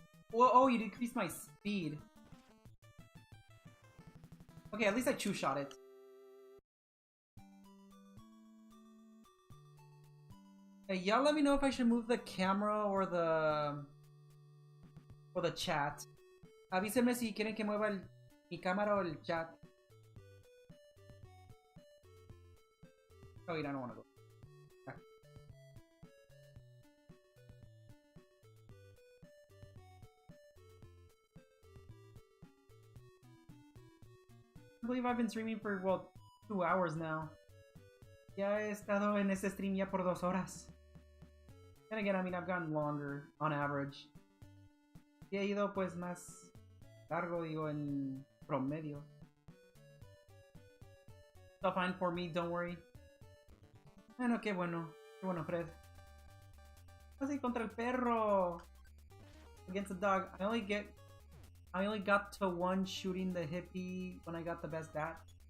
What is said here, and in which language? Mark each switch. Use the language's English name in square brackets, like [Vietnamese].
[English] Whoa, oh, you decreased my speed. Okay, at least I two-shot it. Hey, y'all let me know if I should move the camera or the chat. [Spanish] Avísenme si quieren que mueva mi cámara o el chat. [English] Oh wait, I don't want to go. Okay. I believe I've been streaming for, well, 2 hours now. [Spanish] Ya he estado en este stream ya por 2 horas. [English] Then again, I mean, I've gotten longer on average. [Spanish] Y he ido pues más largo, digo, en promedio. [English] Still fine for me, don't worry. [Spanish] Bueno, qué bueno, Fred. Así contra el perro. [English] Against the dog. I only got to 1 shooting the hippie when I got the best bat.